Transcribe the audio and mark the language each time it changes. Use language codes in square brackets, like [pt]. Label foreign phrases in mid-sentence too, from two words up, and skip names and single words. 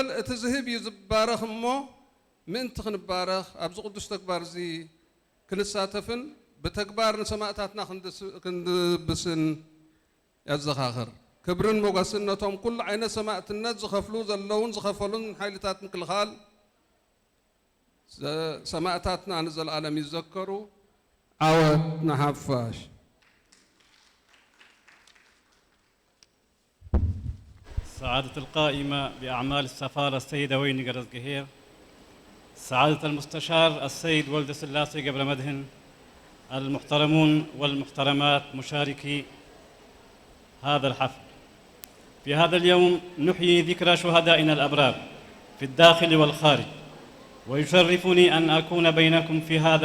[ti] እቲ ዝህብ እዩ ዝባረኽ እሞ ምእንቲ ክንባረኽ ኣብዚ ቅዱስ ተግባር እዚ ክንሳተፍን ብተግባር ንሰማዕታትና ክንድብስን ያዘኻኽር ክብርን ሞገስነቶም ኩሉ ዓይነት ሰማዕትነት ዝኸፍሉ ዘለውን ዝኸፈሉን ሓይልታት ምክልኻል ሰማዕታትና ንዘለዓለም ይዘከሩ عود نحفاش [ar] سعادة القائمة بأعمال السفارة السيدة ويني قرز قهير سعادة المستشار السيد ولد سلاسي قبل مدهن المحترمون والمحترمات مشاركي هذا الحفل في هذا اليوم نحيي ذكرى شهدائنا الأبرار في الداخل والخارج ويشرفني أن أكون بينكم في هذا